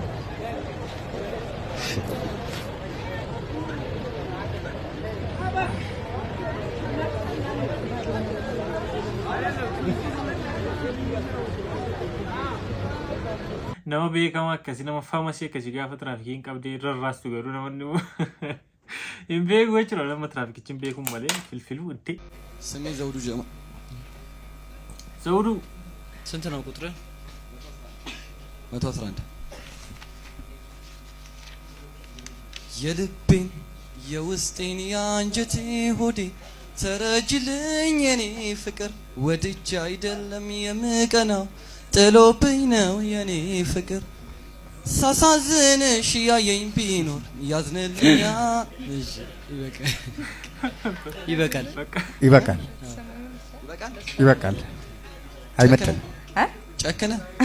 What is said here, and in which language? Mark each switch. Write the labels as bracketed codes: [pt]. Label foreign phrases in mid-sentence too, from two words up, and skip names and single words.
[om] nama beekama akkasi nama famasi akkasi gaafa tiraafikiin qabdee rarraastu garuu namoonni hin beeku jechuudha nama tiraafikichi hin beeku malee filfilu እንዴ [am] ስሜ ዘውዱ ጀማ ዘውዱ ስንት ነው ቁጥር 111 የልቤን የውስጤን ያንጀቴ ሆዴ ተረጅልኝ የኔ ፍቅር ወድጄ አይደለም የምቀናው ጥሎብኝ ነው የኔ ፍቅር ሳሳዝንሽ ያየኝ ቢኖር ያዝንልኛ ይበቃል አይመጣም ጨከነ